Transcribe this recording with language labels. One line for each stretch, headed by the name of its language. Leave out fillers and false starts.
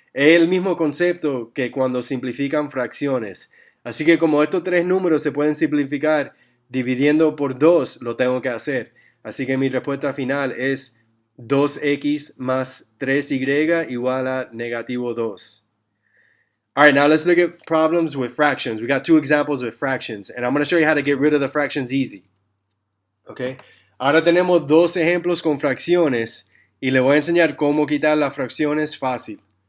Spanish: Es el mismo concepto que cuando simplifican fracciones. Así que como estos tres números se pueden simplificar dividiendo por 2, lo tengo que hacer. Así que mi respuesta final es 2x más 3y igual a negativo 2.
English: All right, now let's look at problems with fractions. We got 2 examples with fractions, and I'm going to show you how to get rid of the fractions easy. Okay.
Spanish: Ahora tenemos 2 ejemplos con fracciones y le voy a enseñar cómo quitar las fracciones fácil.